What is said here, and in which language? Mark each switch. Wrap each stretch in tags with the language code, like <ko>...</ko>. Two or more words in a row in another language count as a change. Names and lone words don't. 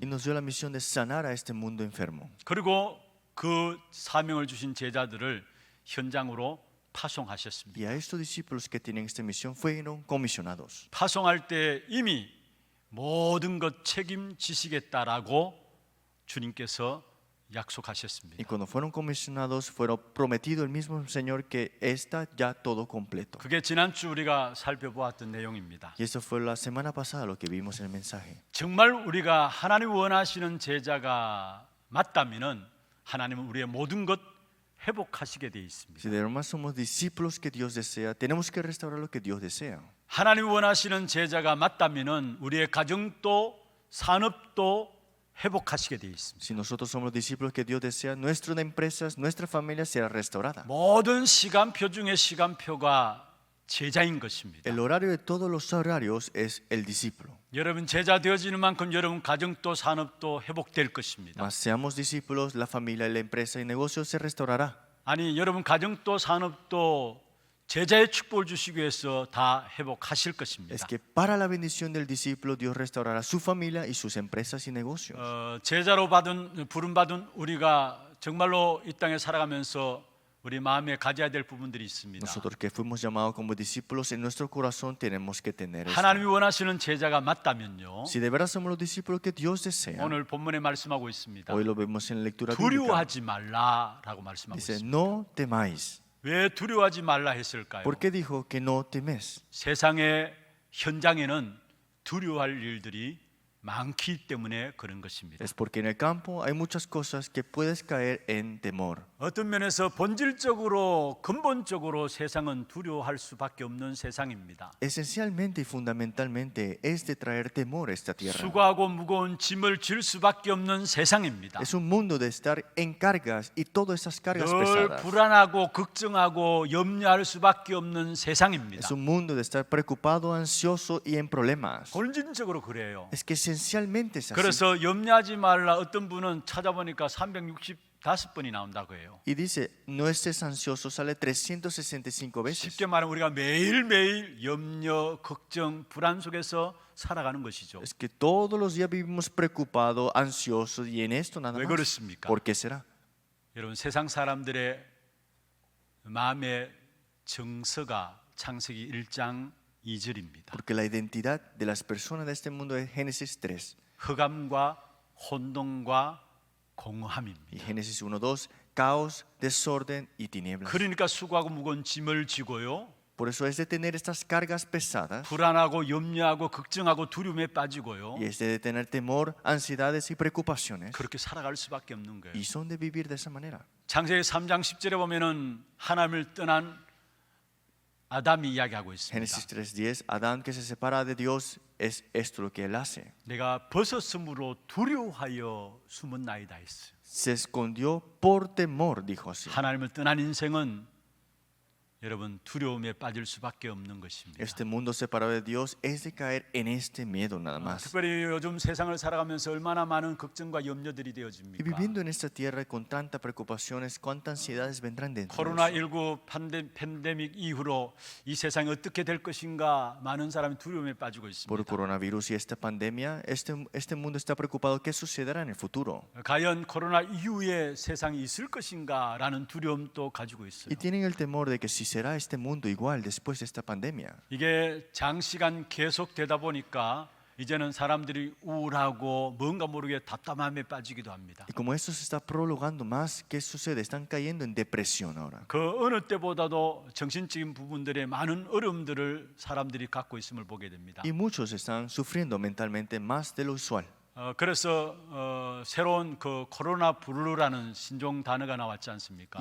<es>nos dio la misión de sanar a este mundo enfermo.</es> <ko>그리고 그 사명을 주신 제자들을 현장으로 파송하셨습니다.</ko> <es>Y a estos discípulos que tienen esta misión fueron comisionados.</es> <ko>파송할 때 이미 모든 것 책임지시겠다라고 주님께서 약속하셨습니다.</ko> <es>Y cuando fueron comisionados, fueron prometido el mismo Señor que está ya todo completo.</es> <ko>그게 지난주 우리가 살펴보았던 내용입니다.</ko> <es>Y eso fue la semana pasada lo que vimos en el mensaje.</es> <ko>정말 우리가 하나님 원하시는 제자가 맞다면은 하나님은 우리의 모든 것 회복하시게 돼 있습니다.</ko> <es>Si de verdad somos discípulos que Dios desea, tenemos que restaurar lo que Dios desea.</es> <ko>하나님 원하시는 제자가 맞다면은 우리의 가정도 산업도 회복하시게 되어 있습니다.</ko> <es>Si nosotros somos los discípulos que Dios desea, nuestras empresas, nuestra familia será restaurada.</es> <ko>모든 시간표 중에 시간표가 제자인 것입니다.</ko> <es>El horario de todos los horarios es el discípulo.</es> <ko>여러분 제자 되어지는 만큼 여러분 가정도 산업도 회복될 것입니다.</ko> <es>Mas seamos discípulos, la familia, la empresa y negocio se restaurará.</es> <ko>아니 여러분 가정도 산업도 제자의 축복을 주시기 위해서 다 회복하실 것입니다.</ko> <es>Es que para la bendición del discípulo Dios restaurará su familia y sus empresas y negocios.</es> <ko>제자로 부름 받은 우리가 정말로 이 땅에 살아가면서 우리 마음에 가져야 될 부분들이 있습니다.</ko> <es>Nosotros que fuimos llamados como discípulos en nuestro corazón tenemos que tener esto.</es> <ko>하나님이 원하시는 제자가 맞다면요.</ko> <es>Si de verdad somos los discípulos que Dios desea,</es> <ko>오늘 본문에 말씀하고 있습니다.</ko> <es>hoy lo vemos en la lectura bíblica.</es> <ko>두려워하지 말라라고 말씀하고</ko> <es>Dice,</es> <ko>있습니다.</ko> <es>no temáis.</es> <ko>왜 두려워하지 말라 했을까요?</ko> <es>¿Por qué dijo que no temes?</es> <ko>세상의 현장에는 두려워할 일들이 많기 때문에 그런 것입니다.</ko> <es>Es porque en el campo hay muchas cosas que puedes caer en temor.</es> <ko>어떤 면에서 본질적으로 근본적으로 세상은 두려워할 수밖에 없는 세상입니다.</ko> <es>Esencialmente y fundamentalmente es de traer temor a esta tierra.</es> <ko>수고하고 무거운 짐을 질 수밖에 없는 세상입니다.</ko> <es>Es un mundo de estar en cargas y todas esas cargas</es> <ko>늘</ko> <es>pesadas.</es> <ko>불안하고 걱정하고 염려할 수밖에 없는 세상입니다.</ko> <es>Es un mundo de estar preocupado, ansioso y en problemas.</es> <ko>본질적으로 그래요.</ko> <es>Es que esencialmente es así.</es> <ko>그래서 염려하지 말라 어떤 분은 찾아보니까 365번이 나온다고 해요.</ko> <es>Y dice, no estés ansioso, sale 365 veces.</es> <ko>쉽게 말하면 우리가 매일매일 염려, 걱정, 불안 속에서 살아가는 것이죠.</ko> <es>Es que todos los días vivimos preocupados, ansiosos y en esto nada</es> <ko>왜</ko> <es>más.</es> <ko>그렇습니까?</ko> <es>¿Por qué será?</es> <ko>여러분 세상 사람들의 마음의 정서가 창세기 1장 2절입니다.</ko> <es>Porque la identidad de las personas de este mundo es Génesis 3</es> <ko>흑암과 혼돈과</ko> <es>y</es> <ko>공허함입니다.</ko> <es>Génesis 1:2, caos, desorden y tinieblas.</es> <ko>그러니까 수고하고 무거운 짐을 지고요.</ko> <es>Por eso es de tener estas cargas pesadas</es> <ko>불안하고 염려하고 걱정하고 두려움에 빠지고요.</ko> <es>y es de tener temor, ansiedades y preocupaciones.</es> <ko>그렇게 살아갈 수밖에 없는 거예요.</ko> <es>Y son de vivir de esa manera.</es> <ko>창세기 3장 10절에 보면은 하나님을 떠난 아담이 이야기하고 있습니다.</ko> <es>Génesis 3:10, Adán que se separa de Dios, es esto lo que él hace.</es> <ko>내가 벗었으므로 두려워하여 숨었나이다 했어요.</ko> <es>Se escondió por temor, dijo así.</es> <ko>하나님을 떠난 인생은 여러분 두려움에 빠질 수밖에 없는 것입니다.</ko> <es>Este mundo separado de Dios es de caer en este miedo nada más.</es> <ko>특별히 요즘 세상을 살아가면서 얼마나 많은 걱정과 염려들이</ko> <es>Y</es> <ko>되어집니까?</ko> <es>viviendo en esta tierra con tantas preocupaciones, cuántas ansiedades vendrán dentro de eso.</es> <ko>코로나19 팬데믹 이후로 이 세상이 어떻게 될 것인가 많은 사람이 두려움에 빠지고</ko> <es>Por</es> <ko>있습니다.</ko> <es>el coronavirus y esta pandemia, este mundo está preocupado qué sucederá en el futuro.</es> <ko>과연 코로나 이후에 세상이 있을 것인가라는 두려움도 가지고 있어요.</ko> <es>Y tienen el temor de que si será este mundo igual después de esta pandemia.</es> <ko>이게 장시간 계속되다 보니까 이제는 사람들이 우울하고 뭔가 모르게 답답함에 빠지기도 합니다.</ko> <es>Y como esto se está prolongando más, ¿qué sucede? Están cayendo en depresión ahora.</es> <ko>그 어느 때보다도 정신적인 부분들의 많은 어려움들을 사람들이 갖고 있음을 보게 됩니다.</ko> <es>Y muchos están sufriendo mentalmente más de lo usual.</es> <ko>그래서 새로운 그 코로나 블루라는 신종 단어가 나왔지 않습니까?</ko>